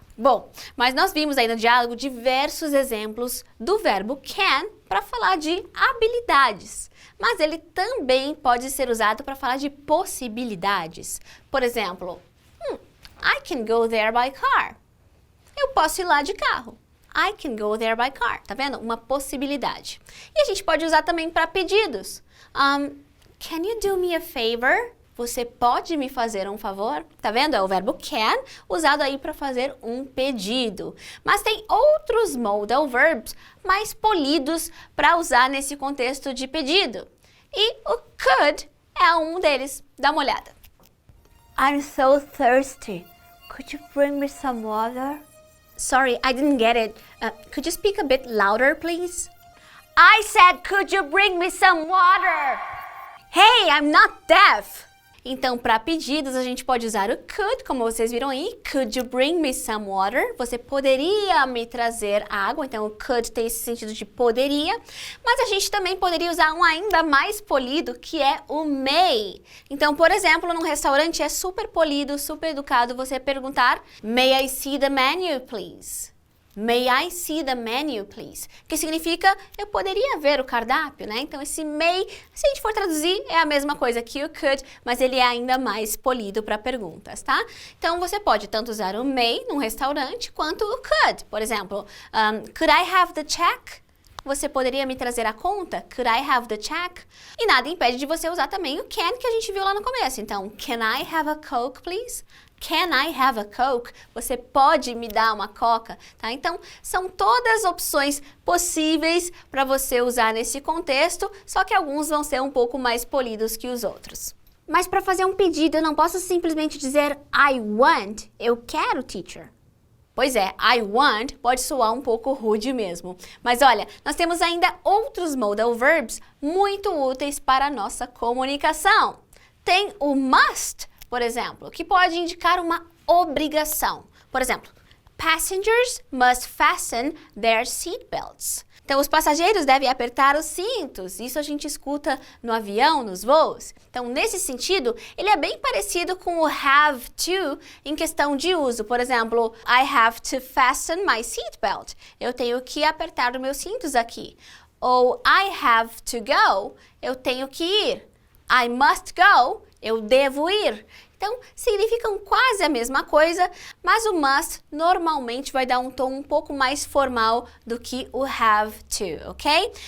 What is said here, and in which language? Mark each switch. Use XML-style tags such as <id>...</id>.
<pt>Bom, mas nós vimos aí no diálogo diversos exemplos do verbo can para falar de habilidades, mas ele também pode ser usado para falar de possibilidades. Por exemplo,</pt> <en>I can go there by car.</en> <pt>Eu posso ir lá de carro.</pt> <en>I can go there by car.</en> <pt>Tá vendo? Uma possibilidade. E a gente pode usar também para pedidos.</pt> <en>Can you do me a favor?</en> <pt>Você pode me fazer um favor? Tá vendo? É o verbo can, usado aí para fazer um pedido. Mas tem outros modal verbs mais polidos para usar nesse contexto de pedido. E o could é um deles. Dá uma olhada.</pt> <en>I'm so thirsty. Could you bring me some water? Sorry, I didn't get it. Could you speak a bit louder, please? I said, could you bring me some water? Hey, I'm not deaf!</en> <pt>Então, para pedidos, a gente pode usar o could, como vocês viram aí.</pt> <en>Could you bring me some water?</en> <pt>Você poderia me trazer água. Então, o could tem esse sentido de poderia. Mas a gente também poderia usar um ainda mais polido, que é o may. Então, por exemplo, num restaurante é super polido, super educado você perguntar</pt> <en>May I see the menu, please? May I see the menu, please?</en> <pt>Que significa, eu poderia ver o cardápio, né? Então, esse may, se a gente for traduzir, é a mesma coisa que o could, mas ele é ainda mais polido para perguntas, tá? Então, você pode tanto usar o may num restaurante, quanto o could. Por exemplo,</pt> <en>could I have the check?</en> <pt>Você poderia me trazer a conta?</pt> <en>Could I have the check?</en> <pt>E nada impede de você usar também o can, que a gente viu lá no começo. Então,</pt> <en>can I have a Coke, please? Can I have a Coke?</en> <pt>Você pode me dar uma coca? Tá? Então, são todas opções possíveis para você usar nesse contexto, só que alguns vão ser um pouco mais polidos que os outros. Mas para fazer um pedido, eu não posso simplesmente dizer</pt> <en>I want,</en> <pt>eu quero, teacher. Pois é,</pt> <en>I want</en> <pt>pode soar um pouco rude mesmo. Mas olha, nós temos ainda outros modal verbs muito úteis para a nossa comunicação. Tem o must, por exemplo, que pode indicar uma obrigação. Por exemplo,</pt> <en>passengers must fasten their seatbelts.</en> <pt>Então, os passageiros devem apertar os cintos. Isso a gente escuta no avião, nos voos. Então, nesse sentido, ele é bem parecido com o have to em questão de uso. Por exemplo,</pt> <en>I have to fasten my seatbelt.</en> <pt>Eu tenho que apertar os meus cintos aqui. Ou</pt> <en>I have to go.</en> <pt>Eu tenho que ir.</pt> <en>I must go.</en> <pt>Eu devo ir. Então, significam quase a mesma coisa, mas o must normalmente vai dar um tom um pouco mais formal do que o have to, ok?</pt>